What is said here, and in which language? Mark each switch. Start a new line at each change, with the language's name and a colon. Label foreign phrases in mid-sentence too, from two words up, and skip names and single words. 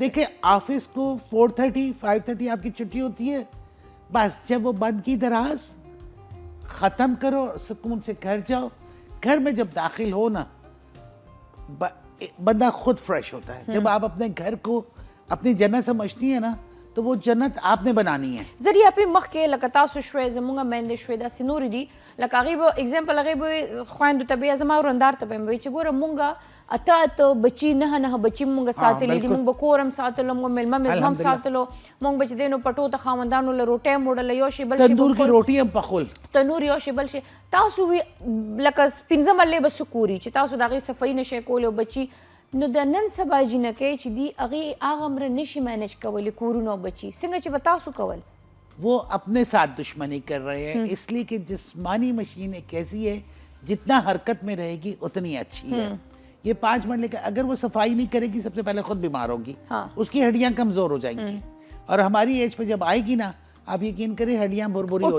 Urdu: دیکھیں آفس کو 4:30 5:30 آپ کی چھٹی ہوتی ہے، بس جب وہ بند کی دراز ختم کرو، سکون سے گھر جاؤ. گھر میں جب داخل ہو نا، بندہ خود فریش ہوتا ہے. جب آپ اپنے گھر کو اپنی جنت سمجھتی ہے نا، تو وہ جنت آپ نے بنانی ہے.
Pashto: زری اپی مخکې لکه تاسو شوي زمونږ میندې شوي داسې نورې دي لکه هغې به اگزامپل هغې به خویندو ته به یا زما ورندار ته به یې وایي چې ګوره مونږ اته بچي نه بچي مونږ ساتلي دي، مونږ به کور هم ساتلو، مونږ میلمه مزمه هم ساتلو، مونږ به چې دی نو پټو ته خاوندانو له روټۍ هم وړله، یو شی بل شی تندور کی روٹی هم پخول، تنور یو شی بل شی تاسو وی لکه پنځه ملې به سکوري چې تاسو د هغې صفایي نشئ کولی او بچي نو د نن سبا جینکۍ چې دي هغې هغه مره نشي مینج کولی کورونه او بچي څنګه چې به تاسو کول؟
Urdu: وہ اپنے ساتھ دشمنی کر رہے ہیں۔ اس لیے کہ جسمانی مشین ایک ایسی ہے جتنا حرکت میں رہے گی اتنی اچھی ہے. یہ 5 منٹ لے کر اگر وہ صفائی نہیں کرے گی سب سے پہلے خود بیمار ہوگی, ہاں. اس کی ہڈیاں کمزور ہو جائیں گی، اور ہماری ایج پہ جب آئے گی نا، آپ یقین کریں ہڈیاں بھربھری ہو